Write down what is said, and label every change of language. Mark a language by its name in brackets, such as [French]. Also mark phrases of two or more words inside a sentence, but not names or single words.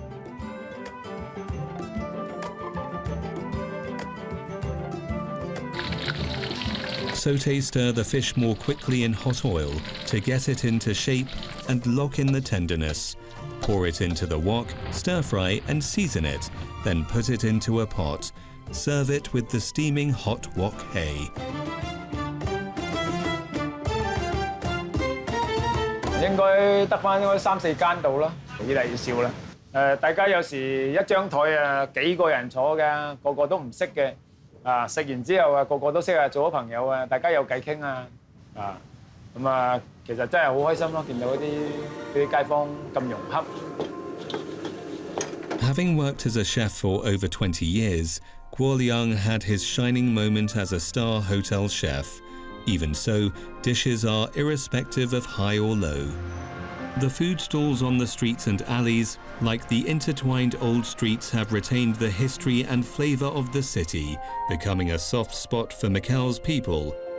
[English] Saute-stir the fish more quickly in hot oil to get it into shape and lock in the tenderness. Pour it into the wok, stir-fry and season it, then put it into a pot. Serve it with the steaming hot wok hay. [Cantonese] 應該得翻3、4間度啦，越嚟越少啦。大家有時一張台啊幾個人坐嘅，個個都唔識嘅，食完之後個個都識做咗朋友大家有偈傾咁其實真係好開心咯，見到啲街坊咁融洽。 [English] Having worked as a chef for over 20 years, Guo Liang had his shining moment as a star hotel chef. Even so, dishes are irrespective of high or low. The food stalls on the streets and alleys, like the intertwined old streets, have retained the history and flavour of the city, becoming a soft spot for Macau's people.